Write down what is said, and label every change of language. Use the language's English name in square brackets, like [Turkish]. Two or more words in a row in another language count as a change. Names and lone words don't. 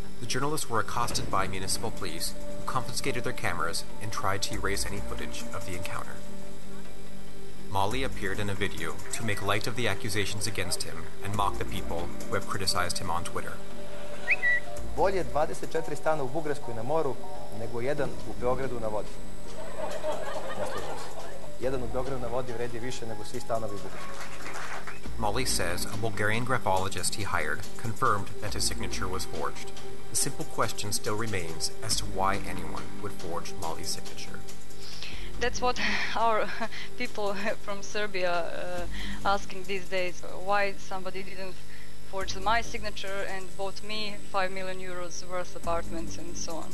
[English] journalists were accosted by municipal police who confiscated their cameras and tried to erase any footage of the encounter. Mali appeared in a video to make light of the accusations against him and mock the people who have criticized him on Twitter. [Serbian] Bolje 24 stana u Bugarskoj na moru nego jedan u Beogradu na vodi. Ne slažem se. Jedan u Beogradu na vodi vredi više nego svi stanovi u Bugarskoj. [English] Mali says a Bulgarian graphologist he hired confirmed that his signature was forged. The simple question still remains as to why anyone would forge Mali's signature. That's what our people from Serbia asking these days. Why somebody didn't forge my signature and bought me 5 million euros worth apartments and so on.